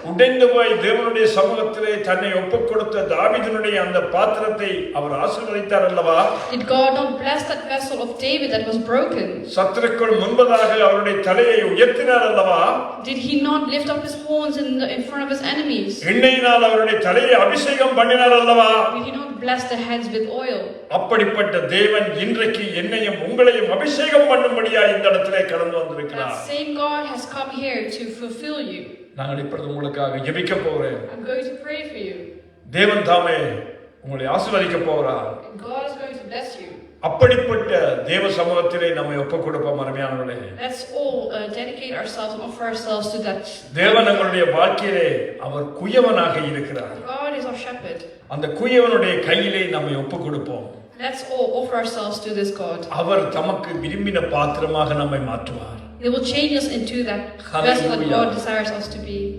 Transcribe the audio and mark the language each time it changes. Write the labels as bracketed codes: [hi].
[ta] உடைந்து போய் தேவனுடைய சமூகத்திலே தன்னை ஒப்புக் கொடுத்த தாவீதினுடைய அந்த பாத்திரத்தை அவர் ஆசீர்வதித்தார் அல்லவா? [en] Did God not bless that vessel of David that was broken? [ta] சத்துருக்கள் முன்பதாக அவருடைய தலையை உயர்த்தினார் அல்லவா? [en] Did He not lift up His horns in front of His enemies? [ta] எண்ணெயினால் அவருடைய தலையை அபிஷேகம் பண்ணினார் அல்லவா? [en] Did He not bless the heads with oil. [ta] அப்படிப்பட்ட தேவன் இன்றைக்கு என்னையும் உங்களையும் அபிஷேகம் பண்ணும்படியா இந்த இடத்திலே கடந்து வந்திருக்கிறார். [en] That same God has come here to fulfill you. [ta] நான் இப்பொழுது உங்களுக்காக ஜெபிக்க போறேன். [en] I'm going to pray for you. [ta] தேவன் தாமே உங்களை ஆசீர்வதிக்க போகிறார். [en] God is going to bless you. [ta] அப்படிப்பட்ட தேவ சமூகத்திலே நம்மை ஒப்புக் கொடுப்போம் அருமையானவர்களே. [en] Let's all dedicate ourselves and offer ourselves to that. [ta] தேவன் நம்முடைய வாழ்க்கையிலே அவர் குயவனாக இருக்கிறார். [en] God is our shepherd. [ta] அந்த குயவனுடைய கையிலே நம்மை ஒப்புக் கொடுப்போம். [en] Let's all offer ourselves to this God. [ta] அவர் தமக்கு விரும்பின பாத்திரமாக நம்மை மாற்றுவார். [en] He will change us into that vessel that God desires us to be.